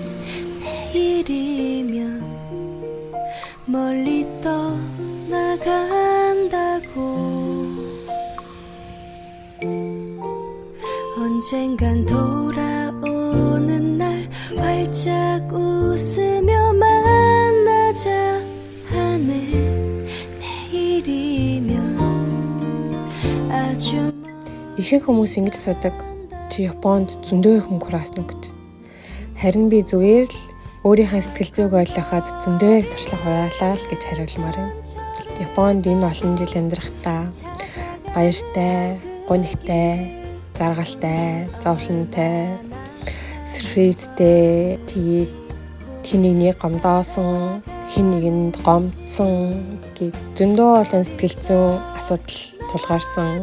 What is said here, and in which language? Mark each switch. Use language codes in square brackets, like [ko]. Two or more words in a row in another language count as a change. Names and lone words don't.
[ko] 내일이면 멀리 떠나간다고. 언젠간 돌아오는 날 활짝 웃으며 만나자 하네. [mn] Ихэнх хүмүүс ингэж асуудаг. Чи Японд зөндөө их мөнгө хураасан уу гэж. Харин би зүгээр л өөрийнхөө сэтгэл зүйг ойлгоход зөндөө их туршлага хураалаа л гэж хариулмаар юм. Японд энэ олон жил амьдрахдаа баяртай, гонигтай, жаргалтай, зовлонтой, сэрфэдтэй, тэгээд хин нэг гомдоосон, хин нэгэнд гомдсон гэд зөндөө олон сэтгэл зүйн асуудал тулгарсан.